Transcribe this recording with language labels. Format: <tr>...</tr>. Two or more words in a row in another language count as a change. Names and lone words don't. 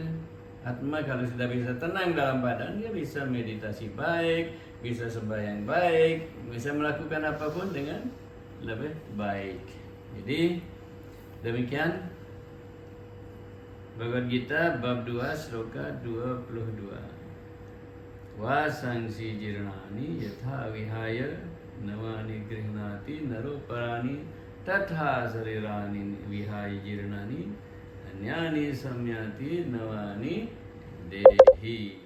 <id>Atma kalau sudah bisa tenang dalam badan, dia bisa meditasi baik, bisa sembahyang baik, bisa melakukan apapun dengan lebih baik. Jadi demikian Bhagavad Gita bab 2 sloka 22.</id> <sa>वासांसि जीर्णानि यथा विहाय नवानि गृह्णाति नरो पराणि तथा शरीराणि विहाय जीर्णानि अन्यानि संयाति नवानि देही.</sa>